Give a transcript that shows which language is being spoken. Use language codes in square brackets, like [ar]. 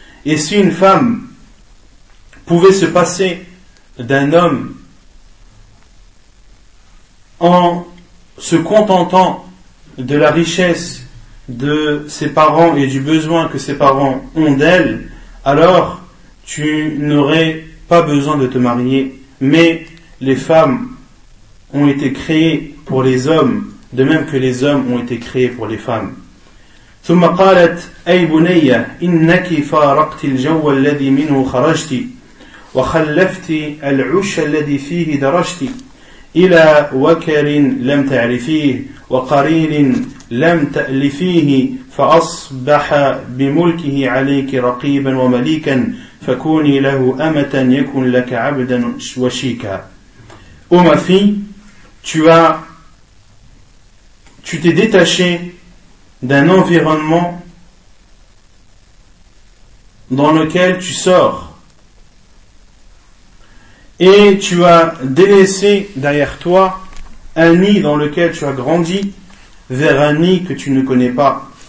[fr] Et si une femme pouvait se passer d'un homme en se contentant de la richesse de ses parents et du besoin que ses parents ont d'elle, alors tu n'aurais pas besoin de te marier. Mais les femmes ont été créées pour les hommes, de même que les hommes ont été créés pour les femmes. [ar] ثم قالت أي بنية إنك فارقت الجو الذي منه خرجت وخلفت العش الذي فيه درجت إلى وكر لم تعرفيه وقرين لم تألفيه فأصبح بملكه عليك رقيبا ومليكا فكوني له أمة يكون لك عبدا وشيكا. أما في [fr] tu t'es détaché d'un environnement dans lequel tu sors, et tu as délaissé derrière toi un nid dans lequel tu as grandi vers un nid que tu ne connais pas.